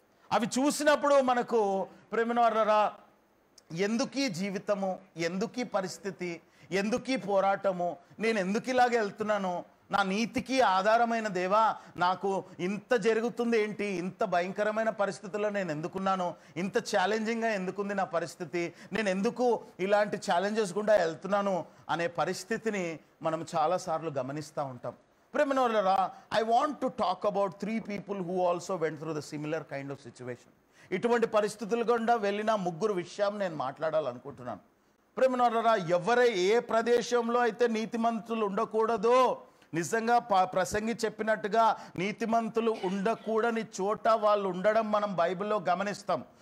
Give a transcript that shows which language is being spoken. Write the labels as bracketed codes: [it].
[te] అవి చూసినప్పుడు మనకు ప్రేమనవరరా ఎందుకీ జీవితము, ఎందుకీ పరిస్థితి, ఎందుకీ పోరాటము, నేను ఎందుకు ఇలాగే వెళ్తున్నాను, నా నీతికి ఆధారమైన దేవా నాకు ఇంత జరుగుతుంది ఏంటి, ఇంత భయంకరమైన పరిస్థితుల్లో నేను ఎందుకున్నాను, ఇంత ఛాలెంజింగ్గా ఎందుకుంది నా పరిస్థితి, నేను ఎందుకు ఇలాంటి ఛాలెంజెస్ గుండా వెళ్తున్నాను అనే పరిస్థితిని మనం చాలాసార్లు గమనిస్తూ ఉంటాం. [en] ప్రేమనవరరా, I want to talk about 3 people who also went through the similar kind of situation. [te] ఇటువంటి పరిస్థితుల గుండా వెళ్ళిన 3 విషయం నేను మాట్లాడాలనుకుంటున్నాను. ప్రేమనవరరా, ఏ ప్రదేశంలో అయితే నీతిమంతులు ఉండకూడదో, నిజంగా ప్రసంగి చెప్పినట్టుగా నీతిమంతులు ఉండకూడని చోట వాళ్ళు ఉండడం మనం బైబిల్లో గమనిస్తాం.